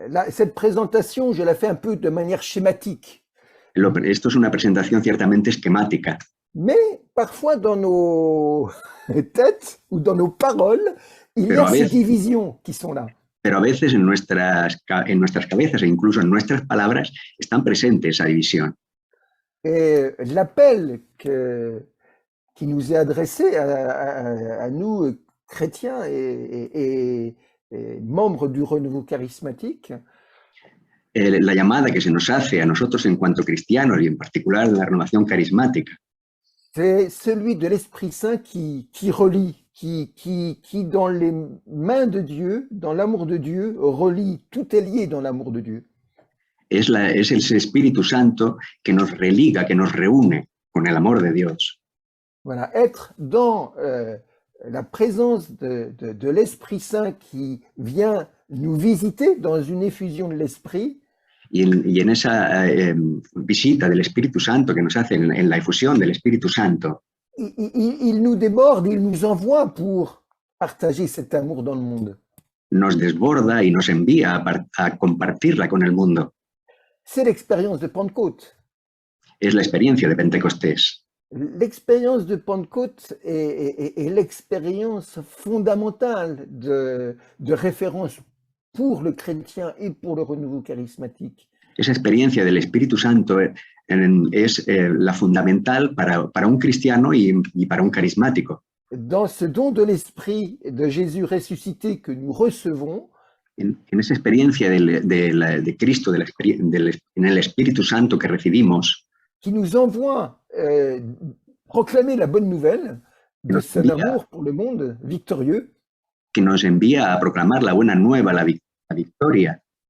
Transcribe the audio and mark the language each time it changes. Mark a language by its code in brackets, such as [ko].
[fr] Cette présentation, je la fais un peu de manière schématique. [es] Esto es una presentación ciertamente esquemática. [fr] Mais parfois dans nos têtes ou dans nos paroles, il y a ces divisions qui sont là. [es] Pero a veces en nuestras cabezas e incluso en nuestras palabras están presentes esa división. [fr] Et l'appel qui nous est adressé à nous, chrétiens et membres du renouveau charismatique, [es] la llamada que se nos hace a nosotros en cuanto cristianos y en particular en la renovación carismática, [fr] c'est celui de l'Esprit Saint qui relie, qui dans les mains de Dieu, dans l'amour de Dieu, relie, tout est lié dans l'amour de Dieu. [es] Es el Espíritu Santo que nos religa, que nos reúne con el amor de Dios. [fr] Voilà, être dans la présence de l'Esprit Saint qui vient nous visiter dans une effusion de l'Esprit [es] y en esa visita del Espíritu Santo que nos hace en la efusión del Espíritu Santo, [fr] il nous déborde, il nous envoie pour partager cet amour dans le monde. [es] nos desborda y nos envía a compartirla con el mundo. [fr] C'est l'expérience de Pentecôte. [es] Es la experiencia de Pentecostés. [fr] L'expérience de Pentecôte est l'expérience fondamentale de référence pour le chrétien et pour le renouveau charismatique. [es] Esa experiencia del Espíritu Santo es la fundamental para un cristiano y para un carismático. [fr] Dans ce don de l'Esprit de Jésus ressuscité que nous recevons, [es] En esa experiencia de Cristo, en el Espíritu Santo que recibimos, [fr] qui nous envoie proclamer la bonne nouvelle de [es] nos [fr] son [es] envía, [fr] amour pour le monde victorieux, [es] que nos envía a proclamar la buena nueva, la victoria,